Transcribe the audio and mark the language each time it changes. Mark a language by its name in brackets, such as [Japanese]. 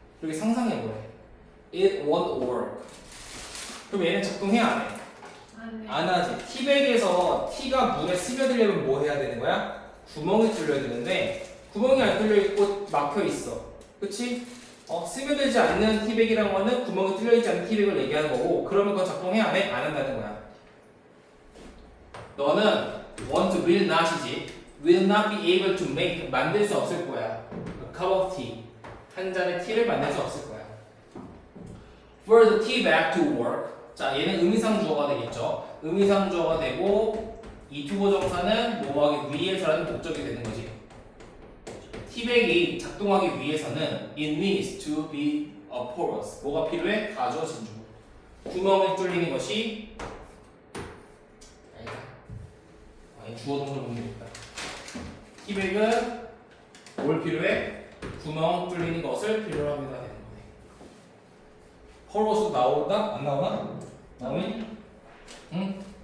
[Korean] 이렇게 상상해보래. [English] It won't work. [Korean] 그럼 얘는 작동해 안 해? 안 하지. 티백에서 티가 물에 스며들려면 뭐 해야 되는 거야? 구멍이 뚫려야 되는데 구멍이 안 뚫려 있고 막혀 있어. 그치? 스며들지 않는 티백이라는 거는 구멍이 뚫려 있지 않는 티백을 얘기하는 거고, 그러면 그건 작동해 안 해? 안 한다는 거야. [English] 너는 want to will not이지. will not be able to make, [Korean] 만들 수 없을 거야. [English] A cup of tea, [Korean] 한 잔의 티를 만들 수 없을 거야. [English] For the tea bag to work. [Korean] 자, 얘는 의미상 주어가 되겠죠. 의미상 주어가 되고 이 투보정사는 뭐하기 위해서라는 목적이 되는 거지. 티백이 작동하기 위해서는 [English] it needs to be a porous. [Korean] 뭐가 필요해? 가주어 진주. 구멍이 뚫리는 것이 주어 동사 보면 되겠다. 티백은 뭘 필요해? 구멍 뚫리는 것을 필요로 합니다. 되는 거네. porous 나오나? 안 나오나? 나오니? 응?